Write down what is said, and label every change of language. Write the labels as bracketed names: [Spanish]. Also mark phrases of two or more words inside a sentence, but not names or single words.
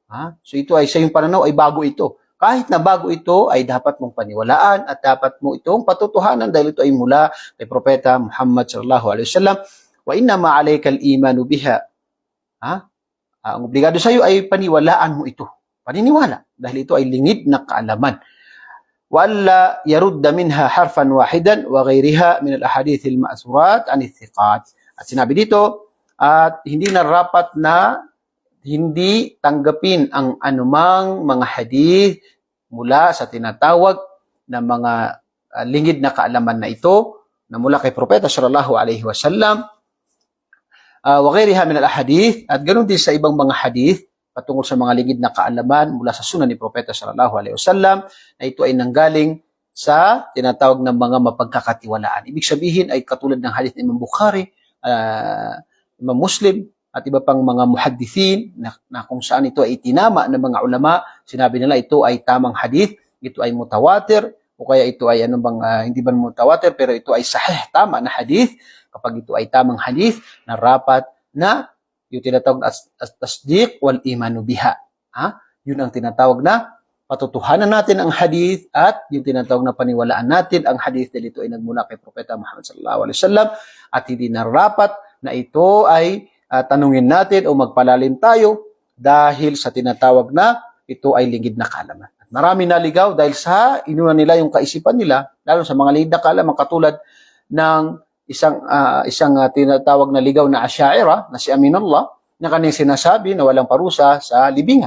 [Filipino] So ito ay sa iyong pananaw ay bago ito. Kahit na bago ito ay dapat mong paniwalaan at dapat mo itong patutuhanan dahil ito ay mula kay Propeta Muhammad [Arabic] صلى الله عليه وسلم. وإنما عليك الإيمان بها. [Filipino] Ang obligado sa iyo ay paniwalaan mo ito. Paniniwala dahil ito ay lingid na kaalaman. [Arabic] ولا يرد منها حرفا واحدا وغيرها من الأحاديث المأثورات عن الثقات. [Filipino] At sinabi dito at hindi narapat na hindi tanggapin ang anumang mga hadith mula sa tinatawag na mga lingid na kaalaman na ito na mula kay Propeta [Arabic] صلى الله عليه وسلم وغيرها من الأحاديث [Filipino] at ganoon din sa ibang mga hadith patungkol sa mga lingid na kaalaman mula sa sunan ni Propeta [Arabic] صلى الله عليه وسلم [Filipino] na ito ay nanggaling sa tinatawag ng mga mapagkakatiwalaan. Ibig sabihin ay katulad ng hadith ni Imam Bukhari, Imam Muslim at iba pang mga muhaddithin na kung saan ito ay itinama ng mga ulama, sinabi nila ito ay tamang hadith, ito ay mutawatir o kaya ito ay hindi ba mutawatir pero ito ay sahih, tama na hadith. Kapag ito ay tamang hadith na rapat na yung tinatawag na [Arabic] تصديق والإيمان بها. [Filipino] Yun ang tinatawag na patutuhanan natin ang hadith at yung tinatawag na paniwalaan natin ang hadith dahil ito ay nagmula kay Propeta Muhammad [Arabic] صلى الله عليه وسلم [Filipino] at hindi narapat na ito ay tanungin natin o magpalalim tayo dahil sa tinatawag na ito ay lingid na kaalaman. At marami naligaw dahil sa inuna nila yung kaisipan nila, lalo sa mga lingid na kaalaman katulad ng isang tinatawag na ligaw na Asy'ariyah na si Aminullah na kanyang sinasabi na walang parusa sa libingan.